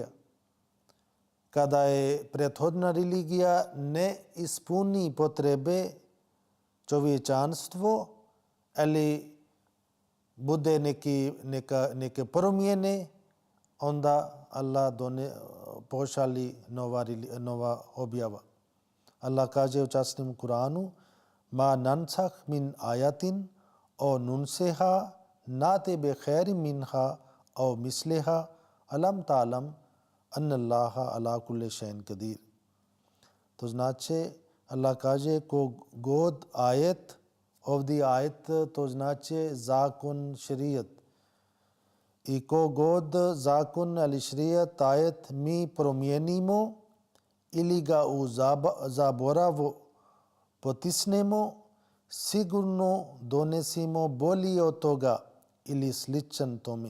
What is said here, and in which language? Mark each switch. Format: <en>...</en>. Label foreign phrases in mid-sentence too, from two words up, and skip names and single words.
<bs>Kada je prethodna religija ne ispuni potrebe čovječanstvo ali bude neke promjene, onda Allah pošali nova objava. Allah kaže u časnom Kur'anu</bs> <ar>ما ننسخ من آية أو ننسها نأت بخير منها أو مثلها ألم تعلم أن الله على كل شيء قدير.</ar> <bs>To znači Allah kaže kogod ajet, ovdje ajet to znači zakon šerijat. I kogod zakon ali šerijat ajet mi promijenimo ili ga u zaboravu potisnemo, sigurno donesimo bolji od toga ili sličan tome.</bs>